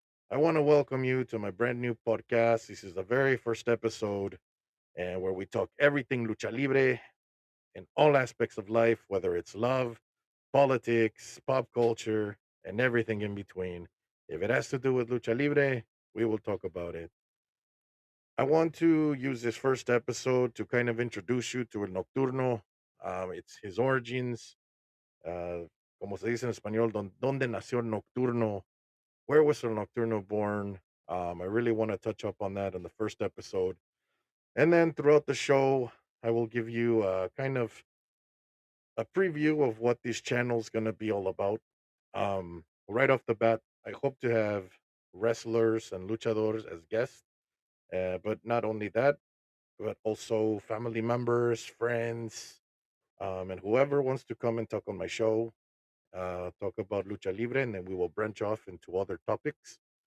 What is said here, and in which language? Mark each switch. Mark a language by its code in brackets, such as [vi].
[en] I want to welcome you to my brand new podcast. This is the very first episode, and where we talk everything lucha libre in all aspects of life, whether it's love, politics, pop culture, and everything in between. If it has to do with lucha libre, we will talk about it. I want to use this first episode to kind of introduce you to El Nocturno. It's his origins, [es] como se dice en español, ¿dónde nació el Nocturno? [en] Where was el Nocturno born? I really want to touch up on that in the first episode. And then throughout the show, I will give you kind of a preview of what this channel is going to be all about. Right off the bat, I hope to have wrestlers and luchadores as guests, but not only that, but also family members, friends, and whoever wants to come and talk on my show, talk about lucha libre, and then we will branch off into other topics.